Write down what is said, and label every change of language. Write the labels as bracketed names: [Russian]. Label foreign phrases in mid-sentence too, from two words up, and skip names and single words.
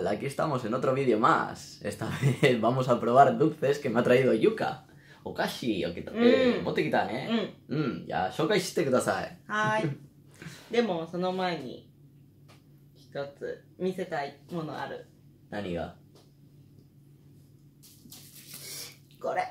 [Spanish] Aquí estamos en otro vídeo más. Esta vez vamos a probar dulces que me ha traído Yuka. [Japanese] Okashiを持ってきたね。じゃあ紹介してください。はい。でもその前に一つ見せたいものある。何が？これ。